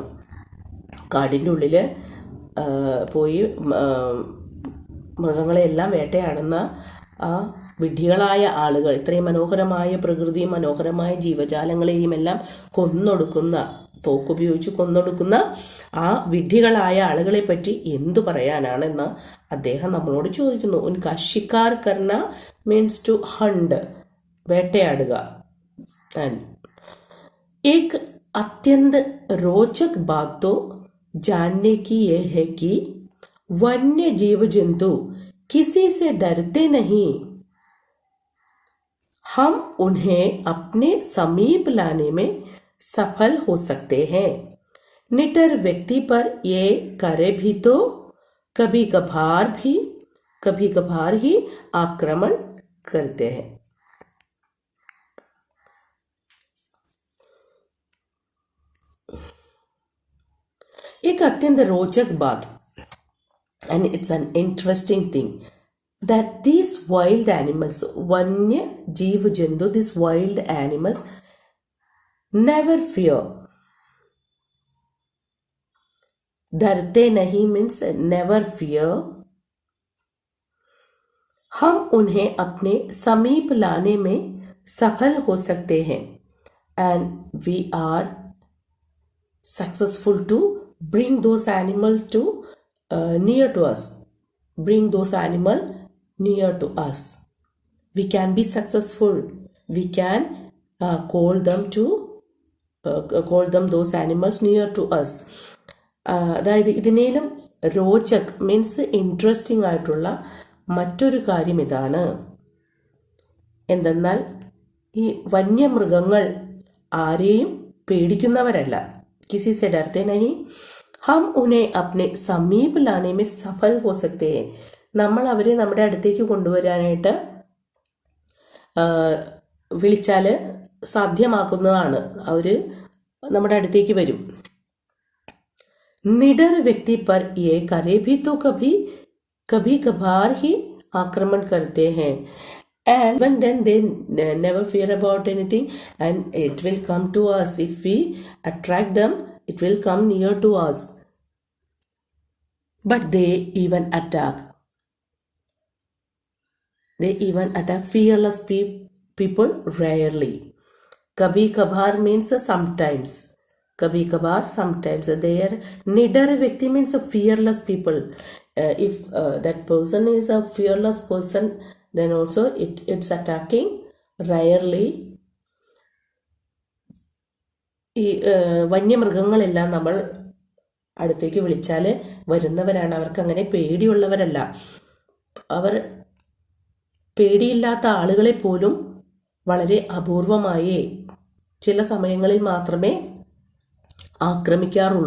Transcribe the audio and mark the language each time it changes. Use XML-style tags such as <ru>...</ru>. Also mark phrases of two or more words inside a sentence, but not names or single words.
<ml>കാടിൻ്റെ ഉള്ളിൽ പോയി മൃഗങ്ങളെയെല്ലാം വേട്ടയാടുന്ന ആ വിഡ്ഢികളായ ആളുകൾ, ഇത്രയും മനോഹരമായ പ്രകൃതിയും മനോഹരമായ ജീവജാലങ്ങളെയും എല്ലാം കൊന്നൊടുക്കുന്ന, തോക്കുപയോഗിച്ച് കൊന്നൊടുക്കുന്ന ആ വിഡ്ഢികളായ ആളുകളെ പറ്റി എന്തു പറയാനാണെന്ന് അദ്ദേഹം നമ്മളോട് ചോദിക്കുന്നു.</ml> <hi>उनका शिकार करना</hi> <en>means to hunt,</en> <hi>വേട്ടയാടുക. एक अत्यंत रोचक बात तो जानने की यह है कि वन्य जीव जंतु किसी से डरते नहीं. हम उन्हें अपने समीप लाने में सफल हो सकते हैं. निडर व्यक्ति पर ये करे भी तो कभी कभार ही आक्रमण करते हैं. एक अत्यंत रोचक बात,</hi> <en>and it's an interesting thing, that these wild animals,</en> <hi>वन्य जीव जंतु,</hi> <en>these wild animals never fear.</en> <hi>डरते नहीं</hi> <en>means never fear.</en> <hi>हम उन्हें अपने समीप लाने में सफल हो सकते हैं,</hi> <en>and we are successful to bring those animals to near to us. Bring those animals near to us. We can be successful. We can call them those animals near to us.</en> <ml>അതായത് ഇതിനേലും രോചക്</ml> <en>means interesting</en> <ml>ആയിട്ടുള്ള മറ്റൊരു കാര്യം ഇതാണ്. എന്തെന്നാൽ ഈ വന്യമൃഗങ്ങൾ ആരെയും പേടിക്കുന്നവരല്ല.</ml> <hi>किसी से डरते नहीं, हम उन्हें अपने സമീപ लाने में सफल हो सकते हैं.</hi> <ml>നമ്മൾ അവരെ നമ്മുടെ അടുത്തേക്ക് കൊണ്ടുവരാനായിട്ട് വിളിച്ചാൽ സാധ്യമാക്കുന്നതാണ്. അവർ നമ്മുടെ അടുത്തേക്ക് വരും.</ml> <hi>निडर व्यक्ति पर ये करे भी तो कभी कभार ही आक्रमण करते हैं.</hi> <en>And even then they never fear about anything, and it will come to us. If we attract them, it will come near to us. But they even attack. Fearless people rarely.</en> <hi>कभी कभार</hi> <en>means sometimes.</en> <hi>कभी कभार,</hi> <en>sometimes. Their</en> <hi>निडर व्यक्ति</hi> <en>means a fearless people. If that person is a fearless person, then also it's attacking. Rarely.</en> <ml>ഈ വന്യമൃഗങ്ങളെല്ലാം നമ്മൾ അടുത്തേക്ക് വിളിച്ചാൽ വരുന്നവരാണ്. അവർക്ക് അങ്ങനെ പേടിയുള്ളവരല്ല. അവർ പേടിയില്ലാത്ത ആളുകളെ പോലും വളരെ അപൂർവമായേ ചില സമയങ്ങളിൽ മാത്രമേ ആക്രമിക്കാറുള്ളൂ.</ml>